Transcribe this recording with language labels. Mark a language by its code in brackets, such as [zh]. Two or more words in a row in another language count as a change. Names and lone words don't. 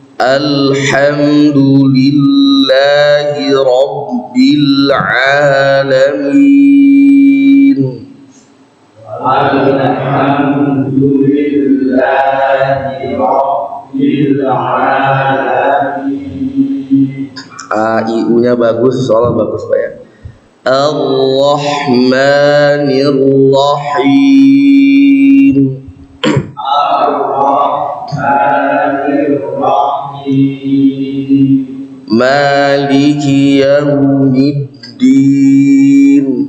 [ar] الحمد لله رب العالمين. الحمد لله رب العالمين. [id] I-U-nya bagus, soalnya bagus Pak ya. [ar] الرحمن الرحيم. الرحمن الرحيم. مالك يوم الدين.